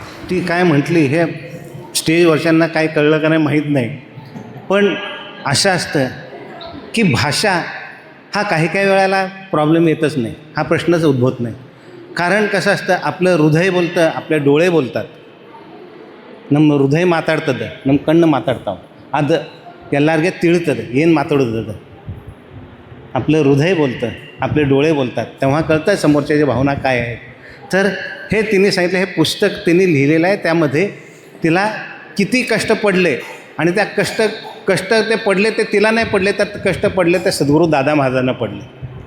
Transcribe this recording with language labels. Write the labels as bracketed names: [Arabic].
[Marathi] ती काय म्हटली हे स्टेजवरच्यांना काय कळलं का नाही माहीत नाही, पण असं असतं की भाषा हा काही काही वेळेला प्रॉब्लेम येतच नाही, हा प्रश्नच उद्भवत नाही. कारण कसं असतं, आपलं हृदय बोलतं, आपले डोळे बोलतात. [Kannada] ನಮ್ಮ ಹೃದಯ ಮಾತಾಡ್ತದೆ, ನಮ್ಮ ಕಣ್ಣು ಮಾತಾಡ್ತಾವೆ, ಅದು ಎಲ್ಲರಿಗೆ ತಿಳಿತದೆ ಏನು ಮಾತಾಡೋದು. [Marathi] आपलं हृदय बोलतं, आपले डोळे बोलतात, तेव्हा कळतं समोरच्याची भावना काय आहे. तर हे तिने सांगितलं, हे पुस्तक तिने लिहिलेलं आहे. त्यामध्ये तिला किती कष्ट पडले आणि त्या कष्ट ते पडले ते तिला नाही पडले, तर कष्ट पडले ते सद्गुरू दादा महाराजांना पडले.